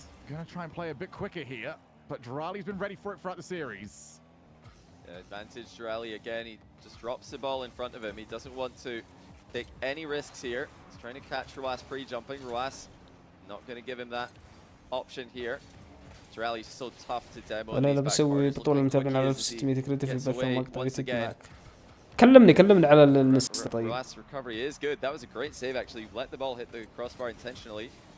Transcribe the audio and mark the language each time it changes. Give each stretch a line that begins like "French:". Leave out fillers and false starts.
English: Gonna try and play a bit quicker here, but Drali's been ready for it throughout the series. Advantage Drali again. He just drops the ball in front of him. He doesn't want to take any risks here. He's trying to catch Ruas pre-jumping. Ruas not going to give him that option here. Drali's so tough to demo.
Arabic: انا بسوي بطولة متابعين على 1600 كريدت في البث المقطع معك. كلمني على النص. طيب.
English: Ruas recovery is good. That was a great save actually. Let the ball hit the crossbar intentionally.